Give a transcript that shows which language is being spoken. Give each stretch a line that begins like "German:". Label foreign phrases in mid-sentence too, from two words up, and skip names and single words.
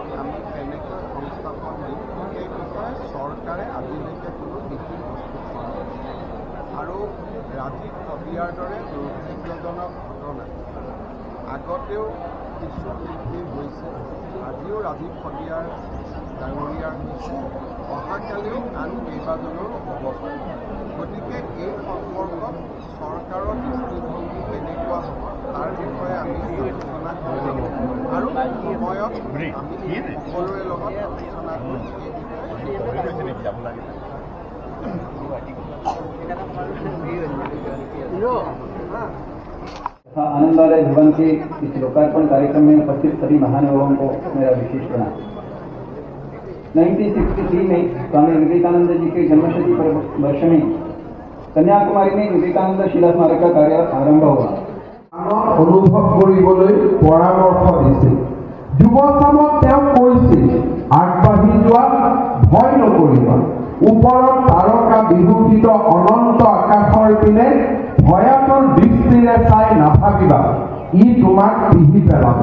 Assamese: আমি কেনেকৈ সংস্থাপন দিম সেই বিষয়ে চৰকাৰে আজিলৈকে কোনো নীতি প্ৰস্তুত কৰা নাই আৰু ৰাজীৱ শদিয়াৰ দৰে দুৰ্ভাগ্যজনক ঘটনা আগতেও কিছু শিল্পী হৈছে, আজিও ৰাজীৱ শদিয়াৰ ডাঙৰীয়াৰ হৈছে, অহাকালিও আন কেইবাজনৰো হ'ব পাৰে। গতিকে এই সম্পৰ্কত চৰকাৰৰ দৃষ্টিভংগী কেনেকুৱা হ'ব তাৰ বিষয়ে আমি আলোচনা কৰিব আৰু সময়ত আমি সকলোৰে লগত আলোচনা কৰি
Hindi: आनंदालय भवन के इस लोकार्पण कार्यक्रम में उपस्थित सभी महानुभावों को मेरा विशेष प्रणाम। 1963 में स्वामी विवेकानंद जी के जन्मशती वर्ष में कन्याकुमारी में विवेकानंद शिला स्मारक का कार्य आरंभ हुआ।
Assamese: অনুভৱ কৰিবলৈ পৰামৰ্শ দিছিল। যুৱচামক তেওঁ কৈছিল আগবাঢ়ি যোৱা, ভয় নকৰিবা, ওপৰত তাৰকা বিভূষিত অনন্ত আকাশৰ পিনে ভয়াতুৰ দৃষ্টিৰে চাই নাভাবিবা, ই তোমাক পিহি পেলাব।